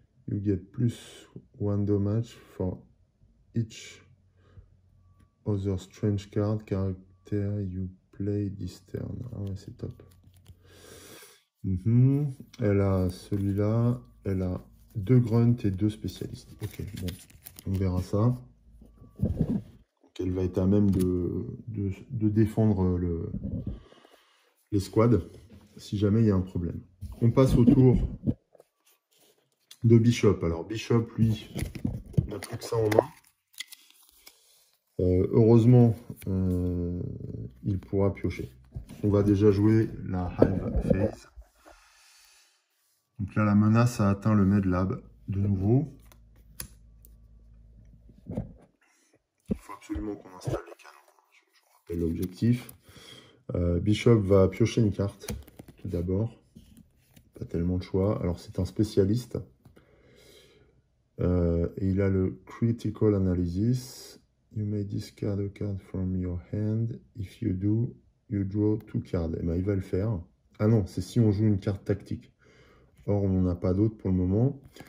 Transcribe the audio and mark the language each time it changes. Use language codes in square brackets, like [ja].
[en] You get plus 1 damage for each other strange card character you play this turn. [fr] Ah ouais, c'est top. Elle a celui-là, elle a 2 grunts et 2 spécialistes. Ok, bon, on verra ça. Donc elle va être à même de défendre les squads si jamais il y a un problème. On passe au tour de Bishop. Alors Bishop, lui, n'a plus que ça en main. Heureusement, il pourra piocher. On va déjà jouer la Hive Phase. Donc là, la menace a atteint le Medlab de nouveau. Il faut absolument qu'on installe les canons. Je rappelle l'objectif. Bishop va piocher une carte, tout d'abord. Pas tellement de choix. Alors, c'est un spécialiste. Et il a le Critical Analysis. [en] You may discard a card from your hand. If you do, you draw 2 cards. [fr] Eh ben, il va le faire. Ah non, c'est si on joue une carte tactique. Or, on n'en a pas d'autre pour le moment.